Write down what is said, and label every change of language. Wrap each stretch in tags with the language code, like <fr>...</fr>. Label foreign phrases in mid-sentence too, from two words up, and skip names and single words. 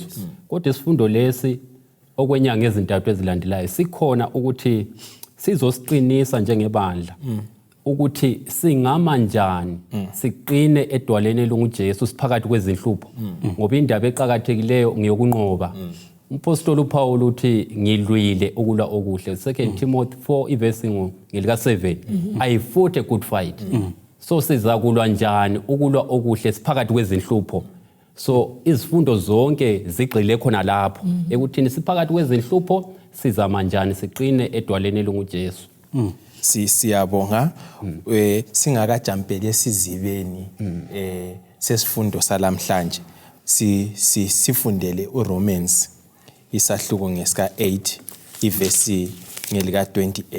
<nd>Kodwa isifundo lesi okwenyanga ezintathu ezilandelayo sikhona ukuthi sizosiqinisa njengebandla ukuthi singama njani siqine edwaleni lunguJesu siphakathi kwezinhlupho ngoba indaba eqhakathekileyo ngiyokunqoba Umpostoli uPaul uthi ngilwile ukulwa okuhle. 2 Timothy 4 ivesi ngelika 7.</nd> <en>I fought a good fight.</en> <nd>So sizakulwa njani ukulwa okuhle siphakathi kwezinhlupho. So izifundo zonke zigxile khona lapho ekuthini siphakathi kwezinhlupho sizama njani siqine edwaleni lunguJesu. Siyabonga singakajampeli esizibeni sesifundo salamhlanje sifundele uRomans isahluko ngesika 8 ivesi ngelika 28.</nd>